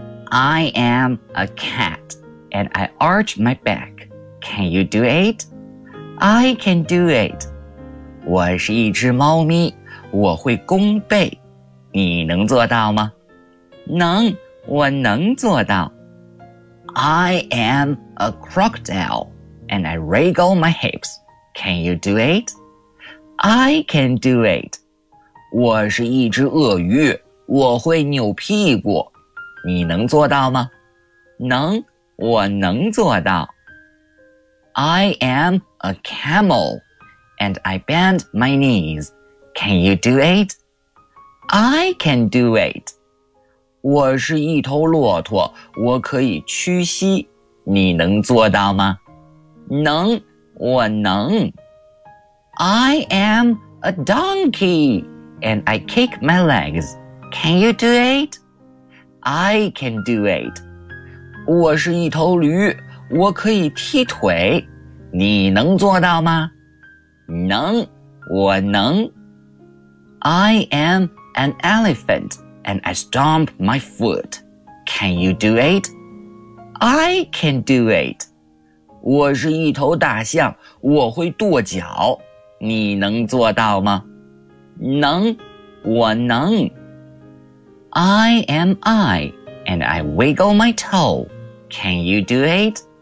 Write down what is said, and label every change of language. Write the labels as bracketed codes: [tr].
[en] I am a cat, and I arch my back. Can you do it? I can do it. [zh] 我是一只猫咪，我会弓背。你能做到吗？能，我能做到。 [en] I am a crocodile. And I wriggle my hips. Can you do it? I can do it. [zh] 我是一只鳄鱼，我会扭屁股。你能做到吗？能，我能做到。 [en] I am a camel, and I bend my knees. Can you do it? I can do it. [zh] 我是一头骆驼，我可以屈膝。你能做到吗？能，我能。 [en] I am a donkey, and I kick my legs. Can you do it? I can do it. [zh] 我是一头驴，我可以踢腿。你能做到吗？能，我能。 [en] I am an elephant, and I stomp my foot. Can you do it? I can do it. [zh] 我是一头大象，我会跺脚。你能做到吗？能，我能。 [en] I am I, and I wiggle my toe. Can you do it?